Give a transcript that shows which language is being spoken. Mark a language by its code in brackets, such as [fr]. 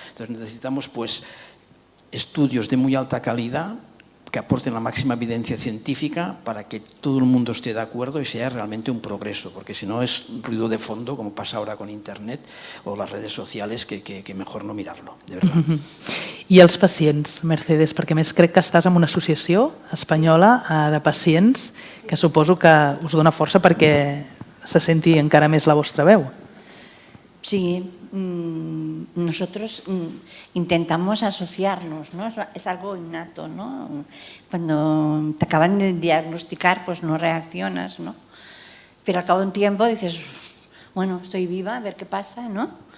[es] Entonces necesitamos pues estudios de muy alta calidad que aporten la máxima evidencia científica para que todo el mundo esté de acuerdo y sea realmente un progreso, porque si no es ruido de fondo, como pasa ahora con Internet o las redes sociales, que mejor no mirarlo, de verdad. [ca] I els pacients, Mercedes, perquè més crec que estàs en una associació espanyola de pacients que suposo que us dona força perquè se senti encara més la vostra veu. [es] Sí, nosotros intentamos asociarnos, ¿no? Es algo innato, ¿no? Cuando te acaban de diagnosticar, pues no reaccionas, ¿no? Pero al cabo de un tiempo dices, bueno, estoy viva, a ver qué pasa, ¿no?